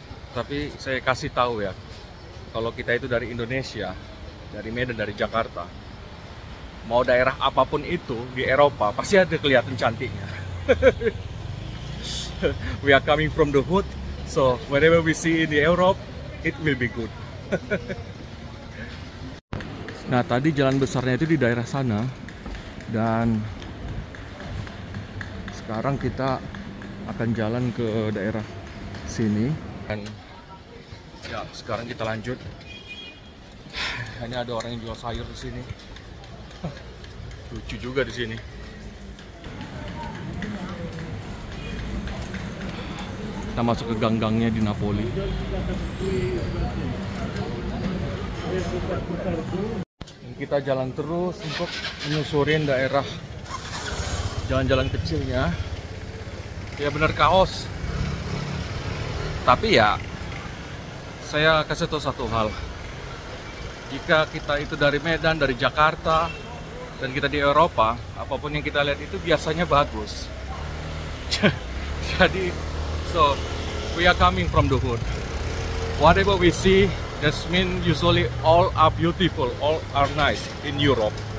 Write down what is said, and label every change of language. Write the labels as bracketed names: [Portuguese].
[Indonesian] Tapi saya kasih tahu ya, kalau kita itu dari Indonesia, dari Medan, dari Jakarta, mau daerah apapun itu di Eropa pasti ada kelihatan cantiknya. [English] We are coming from the hood, so whatever we see in the Europe, it will be good. [Indonesian] Nah, tadi jalan besarnya itu di daerah sana, dan sekarang kita akan jalan ke daerah sini. Dan ya, sekarang kita lanjut. Hanya ada orang yang jual sayur di sini. Lucu juga di sini. Kita masuk ke gang-gangnya di Napoli. Dan kita jalan terus untuk menyusurin daerah jalan-jalan kecilnya. Ya benar kaos. Tapi ya, saya kasih tahu satu hal. Jika kita itu dari Medan, dari Jakarta, dan kita di Eropa, apapun yang kita lihat itu biasanya bagus. Jadi, [English] so we are coming from the hood. Whatever we see, that means usually all are beautiful, all are nice in Europe.